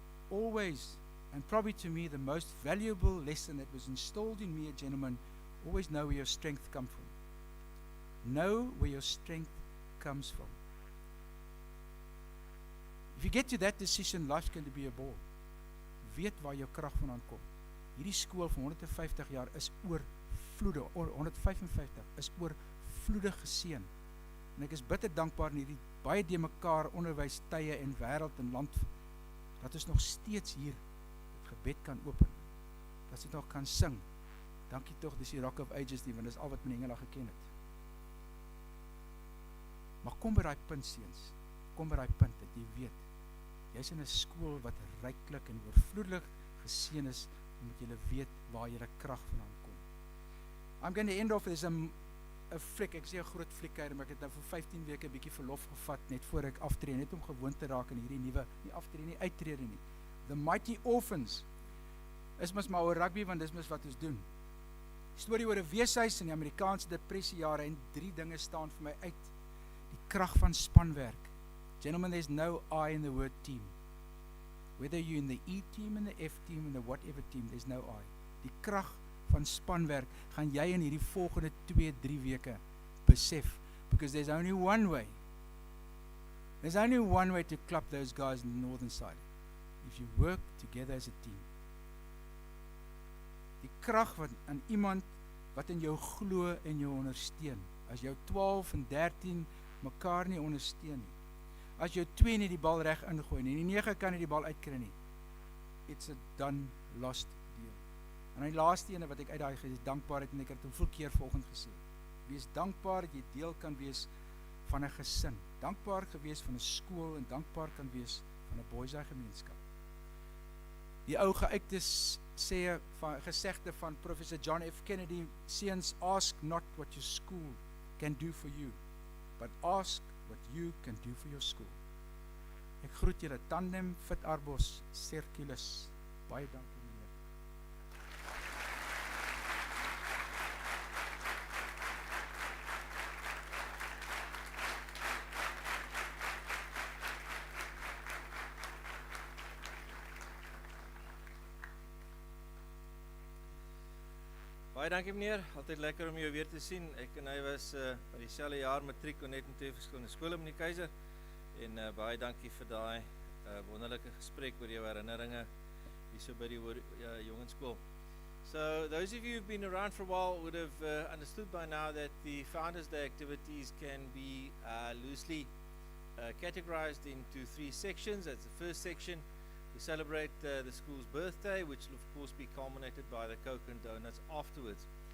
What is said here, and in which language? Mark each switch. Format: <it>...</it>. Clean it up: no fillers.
<en>Always, and probably to me, the most valuable lesson that was installed in me, gentlemen, always know where your strength comes from. Know where your strength comes from. If you get to that decision, life's going to be a ball.</en> <af>Weet waar jou krag vandaan kom. Hierdie skool van 150 jaar is oorvloedig, 155 is oorvloedig geseën. En ek is bitter dankbaar in hierdie baie de mekaar onderwys tye en wêreld en land, dat ons nog steeds hier het gebed kan open. Dat ons nog kan sing. Dankie tog, dis die Rock of Ages nie, want dis al wat meneer Engela geken het. Maar kom by daai punt, seuns. Kom by daai punt dat jy weet, jy's in 'n skool wat ryklik en oorvloedig geseën is, omdat jy weet waar jy krag vandaan kom.</af> <en>I'm going to end off with</en> <af>'n fliek, ek sê 'n groot fliekkeer, maar ek het nou vir 15 weke 'n bietjie verlof gevat, net voor ek aftree, net om gewoon te raak in hierdie nuwe, nie aftree nie, uittrede nie. The Mighty Orphans, is mos maar oor rugby, want dis mos wat ons doen. Storie oor 'n weeshuis in die Amerikaanse depressiejare, en 3 dinge staan vir my uit. Die krag van spanwerk.</af> <en>Gentlemen, there's no I in the word team. Whether you're in the E team, in the F team, in the whatever team, there's no I.</en> <af>Die krag van spanwerk gaan jy in hierdie volgende 2-3 weke besef,</af> <en>because there's only one way. There's only one way to club those guys in the northern side. If you work together as a team.</en> <af>Die krag van aan iemand wat in jou glo en jou ondersteun. As jou 12 en 13 mekaar nie ondersteun nie. As jou 2 nie die bal reg ingooi nie, en die 9 kan nie die bal uitkry nie.</af> <en>It's a done, lost deal.</en> <af>En die laaste ene wat ek uit daai is dankbaarheid, en ek het hoeveel keer volgend gesê. Wees dankbaar dat jy deel kan wees van 'n gesin. Dankbaar gewees van 'n skool, en dankbaar kan wees van 'n Boysaai gemeenskap. Die ou geuite sê van gesegde van Professor John F.</af> <en>Kennedy, seuns, ask not what your school can do for you, but ask what you can do for your school.</en> <af>Ek groet julle Tandem Fit Arbos Circulus. Baie dankie meneer. Baie dankie meneer, altyd lekker om jou weer te sien. Ek en hy was by dieselfde jaar matriek net in 2 verskillende skole meneer Keiser. En baie dankie vir daai wonderlike gesprek oor jou herinneringe hier so by die jongenskool.</af> <en>So those of you who've been around for a while would have understood by now that the Founders Day activities can be loosely categorized into 3 sections. That's the first section. We celebrate the school's birthday, which will of course be culminated by the Coke and Donuts afterwards.</en>